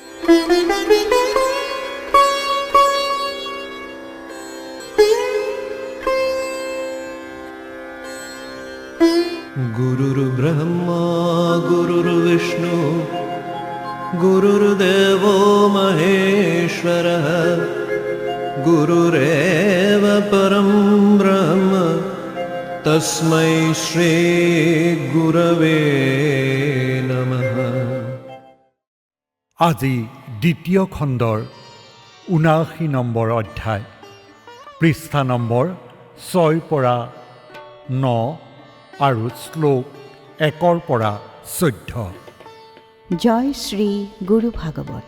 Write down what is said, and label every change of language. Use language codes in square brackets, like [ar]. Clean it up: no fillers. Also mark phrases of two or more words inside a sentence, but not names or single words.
[sa] गुरुर्ब्रह्मा गुरुर्विष्णु गुरुर्देवो महेश्वरः गुरुरेव परं ब्रह्म तस्मै श्री गुरवे नमः। [as] আজি দ্বিতীয় খণ্ডৰ ৭৯ নম্বৰ অধ্যায়, পৃষ্ঠা নম্বৰ ৬ পৰা ৯ আৰু শ্লোক ১ পৰা ১৪। জয় শ্ৰী গুৰু ভাগৱত।